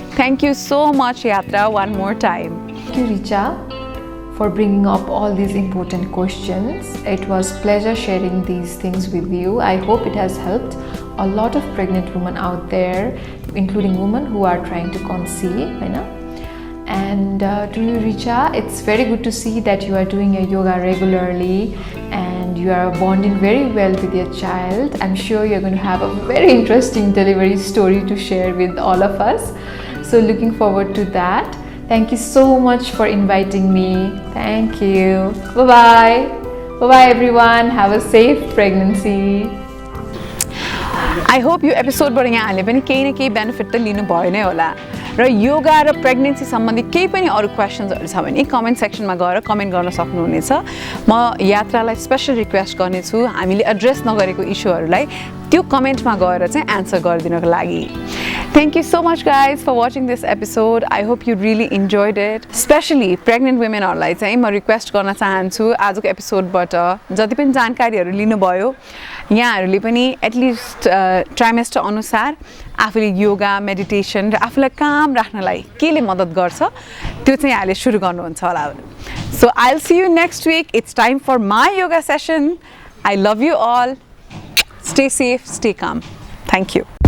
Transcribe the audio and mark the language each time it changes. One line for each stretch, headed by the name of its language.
English: Thank you so much Yatra, one more time. Thank you Richa for bringing up all these important questions. It was pleasure sharing these things with you. I hope it has helped a lot of pregnant women out there, including women who are trying to conceive, you know. And to you, Richa, it's very good to see that you are doing your yoga regularly and you are bonding very well with your child. I'm sure you're going to have a very interesting delivery story to share with all of us. So looking forward to that. Thank you so much for inviting me. Thank you. Bye-bye. Bye-bye everyone. Have a safe pregnancy. I hope
Nepali: यो एपिसोडबाट यहाँहरूले पनि केही न केही benefit त लिनुभयो नै होला र योगा र प्रेग्नेन्सी सम्बन्धी केही पनि अरू क्वेसन्सहरू छ भने कमेन्ट सेक्सनमा गएर कमेन्ट गर्न सक्नुहुनेछ। म यात्रालाई स्पेसल रिक्वेस्ट गर्नेछु हामीले एड्रेस नगरेको इस्युहरूलाई त्यो कमेन्टमा गएर चाहिँ एन्सर गरिदिनको लागि।
English: Thank you so much guys for watching this episode. I hope you really enjoyed it. Especially pregnant women
Nepali: हरूलाई चाहिँ म रिक्वेस्ट गर्न चाहन्छु आजको एपिसोडबाट जति पनि जानकारीहरू लिनुभयो यहाँहरूले पनि एटलिस्ट ट्राइमेस्टर अनुसार आफूले योगा मेडिटेसन र आफूलाई काम राख्नलाई केले मद्दत गर्छ त्यो चाहिँ यहाँले सुरु गर्नुहुन्छ होला।
English: So I'll see you next week. It's time for my yoga session. I love you all. Stay safe, stay calm. Thank you.